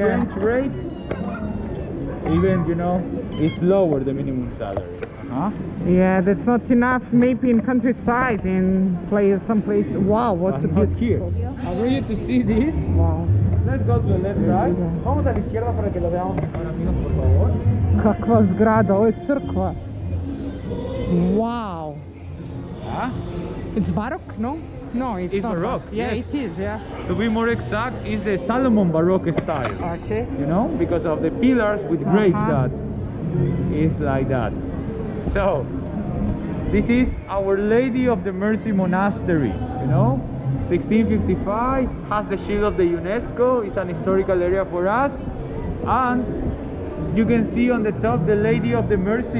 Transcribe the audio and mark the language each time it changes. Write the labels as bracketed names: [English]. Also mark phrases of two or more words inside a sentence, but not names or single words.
[English] yeah. exchange rate, even, you know, it's lower the minimum salary. Yeah, that's not enough. Maybe in countryside, in some place. Wow, what a But not here. beautiful. I want you to see this. Wow. Let's go to the left side. Yeah. [Spanish] Vamos a la izquierda para que lo veamos mejor, amigos, por favor. [Serbian] Kakva zgrada, ovo je crkva. [English] Wow. Ah, It's Baroque, no? No, it's It's not Baroque, Yeah, yes. it is, yeah. to be more exact, is the Salomon Baroque style. Okay. You know, because of the pillars with grapes that is like that. So, this is Our Lady of the Mercy Monastery, you know, 1655, has the shield of the UNESCO, it's an historical area for us, and you can see on the top the Lady of the Mercy.